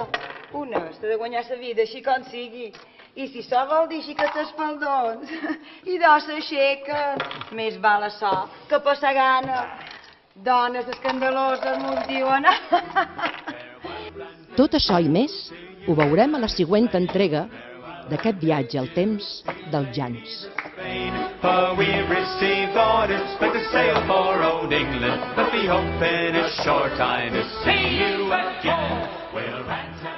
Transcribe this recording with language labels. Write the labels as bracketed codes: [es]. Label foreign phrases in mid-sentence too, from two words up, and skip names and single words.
[ca] Una s'ha de guanyar la vida així com sigui. I si això vol dir xiquets espaldons i dos s'aixequen, més val açò que passar gana. Dones escandaloses mos diuen. Tot això i més ho veurem a la següent entrega d'aquest viatge al temps dels Jans. [en] For we received orders but to sail for old England, but we hope in a short time to see you again. We'll